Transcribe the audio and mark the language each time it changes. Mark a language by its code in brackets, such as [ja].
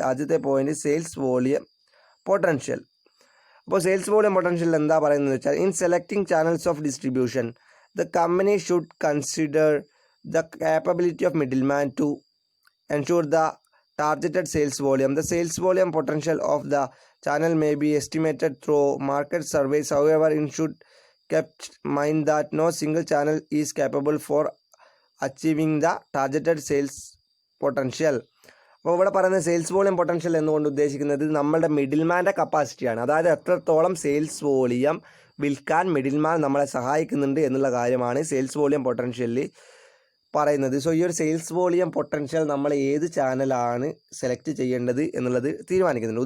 [ml] ആദ്യത്തെ point sales volume potential. അപ്പോൾ sales volume potential എന്താ പറയുന്നത് വെച്ചാൽ, [en] In selecting channels of distribution the company should consider the capability of middleman to ensure the targeted sales volume. The sales volume potential of the channel may be estimated through market surveys. However, it should kept mind that no single channel is capable for achieving the targeted sales potential. [ml] അപ്പോൾ ഇവിടെ പറയുന്നത് sales volume potential എന്നുകൊണ്ട് ഉദ്ദേശിക്കുന്നത് നമ്മളുടെ മിഡിൽമാൻ്റെ കപ്പാസിറ്റിയാണ്. അതായത് എത്രത്തോളം sales volume വിൽക്കാൻ middleman നമ്മളെ സഹായിക്കുന്നുണ്ട് എന്നുള്ള കാര്യമാണ് സെയിൽസ് വോളിയം പൊട്ടൻഷ്യലിൽ പറയുന്നത്. സോ ഈ ഒരു സെയിൽസ് വോളിയം പൊട്ടൻഷ്യൽ നമ്മൾ ഏത് ചാനലാണ് സെലക്ട് ചെയ്യേണ്ടത് എന്നുള്ളത് തീരുമാനിക്കുന്നുണ്ട്.